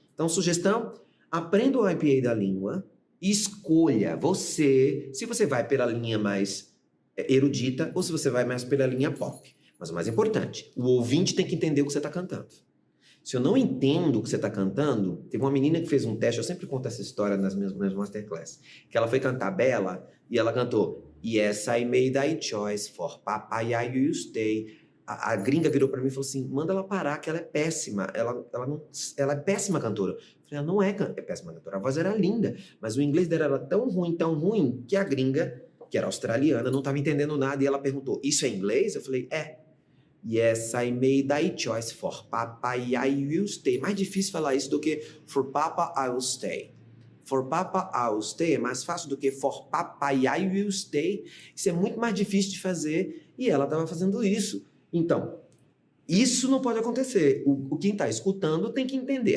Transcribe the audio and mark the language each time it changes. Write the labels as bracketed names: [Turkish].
[Portuguese] Então, sugestão, aprenda o IPA da língua, escolha você, se você vai pela linha mais erudita ou se você vai mais pela linha pop. Mas o mais importante, o ouvinte tem que entender o que você está cantando. Se eu não entendo o que você está cantando, teve uma menina que fez um teste, eu sempre conto essa história nas minhas masterclass, que ela foi cantar Bela e ela cantou [English] Yes, I made a choice for Papa, I will stay. [Portuguese] A gringa virou pra mim e falou assim, manda ela parar, que ela é péssima. Ela é péssima cantora. Eu falei, ela não é péssima cantora. A voz era linda, mas o inglês dela era tão ruim, que a gringa, que era australiana, não estava entendendo nada. E ela perguntou, isso é inglês? Eu falei, é. [English] Yes, I made a choice for Papa, I will stay. [Portuguese] Mais difícil falar isso do que [English] for Papa, I will stay. For Papa, I will stay [Portuguese] é mais fácil do que [English] for Papa, I will stay. [Portuguese] Isso é muito mais difícil de fazer e ela estava fazendo isso. Então, isso não pode acontecer. Quem está escutando tem que entender.